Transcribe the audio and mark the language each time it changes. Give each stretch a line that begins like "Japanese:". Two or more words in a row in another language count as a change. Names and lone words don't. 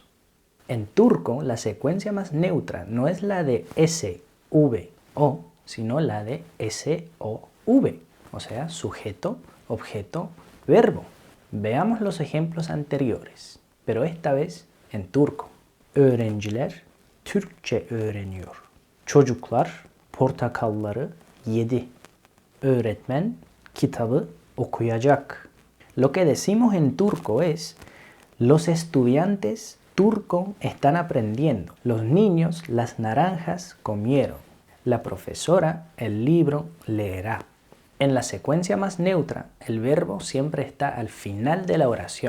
Spanish: En turco la secuencia más neutra no es la de SVO, sino la de SOV, o sea, sujeto, objeto, verbo. Veamos los ejemplos anteriores, pero esta vez en turco.
Turkish: Öğrenciler Türkçe öğreniyor. Çocuklar portakalları yedi. Öğretmen kitabı okuyacak.
Spanish: Lo que decimos en turco es: los estudiantes turco están aprendiendo. Los niños las naranjas comieron. La profesora el libro leerá. En la secuencia más neutra, el verbo siempre está al final de la oración.